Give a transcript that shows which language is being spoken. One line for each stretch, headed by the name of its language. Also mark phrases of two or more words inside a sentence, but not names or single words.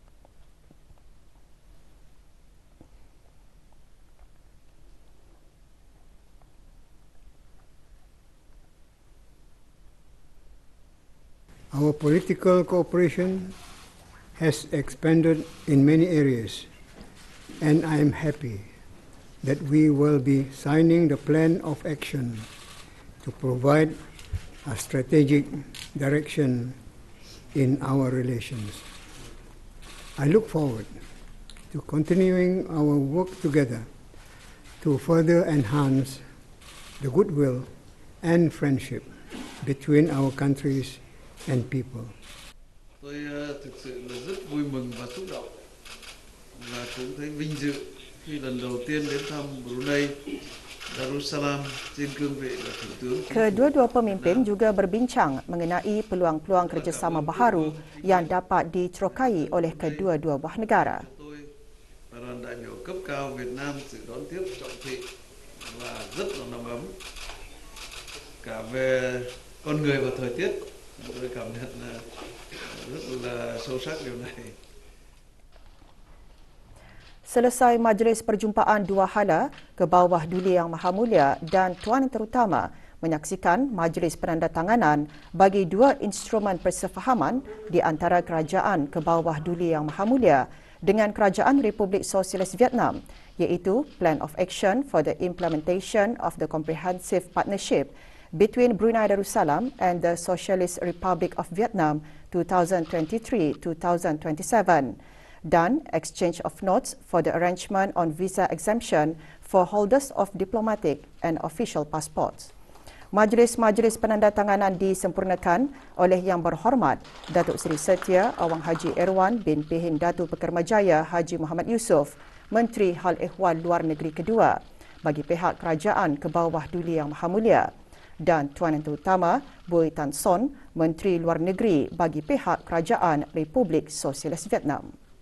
English: Our political cooperation has expanded in many areas, and I am happy that we will be signing the plan of action to provide a strategic direction in our relations. I look forward to continuing our work together to further enhance the goodwill and friendship between our countries and people.
Vietnamese: Tôi thực sự là rất vui mừng và xúc động và cũng thấy vinh dự khi lần đầu tiên đến thăm Brunei Darussalam trên cương vị là Thủ tướng.
Malay: Kedua-dua pemimpin juga berbincang mengenai peluang-peluang kerjasama baharu yang dapat diterokai oleh kedua-dua buah negara.
Vietnamese: Tôi và đoàn đại biểu cấp cao Việt Nam sự đón tiếp trọng thị và rất là nồng ấm cả về con người và thời tiết. Tôi cảm nhận là rất là sâu sắc điều này.
Malay: Selesai majlis perjumpaan dua hala, ke bawah Duli Yang Maha Mulia dan Tuan Yang Terutama menyaksikan majlis penandatanganan bagi dua instrumen persefahaman di antara kerajaan ke bawah Duli Yang Maha Mulia dengan Kerajaan Republik Sosialis Vietnam, iaitu Plan of Action for the Implementation of the Comprehensive Partnership between Brunei Darussalam and the Socialist Republic of Vietnam 2023-2027 dan
English: exchange of notes for the arrangement on visa exemption for holders of diplomatic and official passports.
Malay: Majlis-majlis penandatanganan disempurnakan oleh Yang Berhormat Datuk Seri Setia Awang Haji Erwan bin Pehin Datu Pekermajaya Haji Muhammad Yusof, Menteri Hal Ehwal Luar Negeri kedua bagi pihak kerajaan ke bawah Duli Yang Maha Mulia, dan Tuan Yang Terutama Bui Tan Son, Menteri Luar Negeri bagi pihak Kerajaan Republik Sosialis Vietnam.